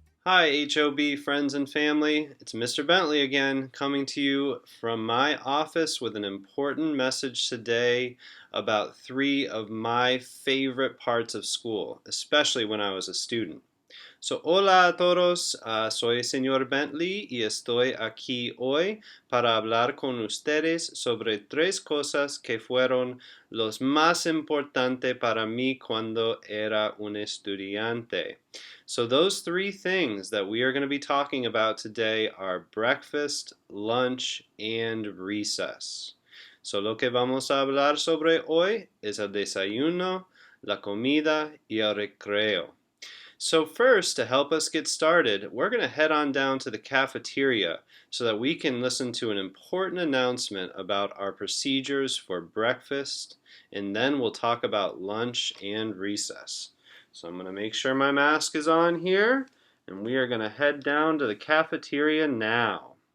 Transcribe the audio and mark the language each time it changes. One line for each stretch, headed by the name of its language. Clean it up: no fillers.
English: Hi, HOB friends and family. It's Mr. Bentley again, coming to you from my office with an important message today about three of my favorite parts of school, especially when I was a student.
Spanish: So, hola a todos, soy señor Bentley y estoy aquí hoy para hablar con ustedes sobre tres cosas que fueron los más importantes para mí cuando era un estudiante.
English: So, those three things that we are going to be talking about today are breakfast, lunch, and recess.
Spanish: So, lo que vamos a hablar sobre hoy es el desayuno, la comida y el recreo.
English: So first, to help us get started, we're going to head on down to the cafeteria so that we can listen to an important announcement about our procedures for breakfast, and then we'll talk about lunch and recess. So I'm going to make sure my mask is on here, and we are going to head down to the cafeteria now.